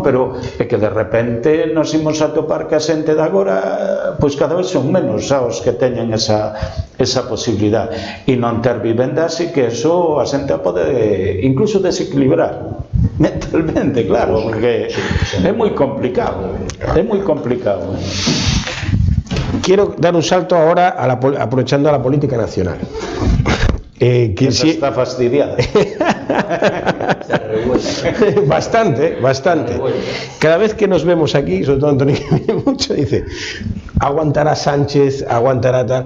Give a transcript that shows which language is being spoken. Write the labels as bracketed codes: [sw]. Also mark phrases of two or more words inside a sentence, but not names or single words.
[gl] Pero é que de repente nos imos a topar que a xente de agora, pois cada vez son menos os que teñen esa posibilidade, e non ter vivenda, así que eso a xente pode incluso desequilibrar mentalmente, claro, porque é moi complicado, [es] Quiero dar un salto ahora aprovechando a la política nacional. que Esa sí, está fastidiada. bastante. Cada vez que nos vemos aquí, sobre todo Antonio, que viene mucho, dice, aguantará Sánchez, aguantará tal.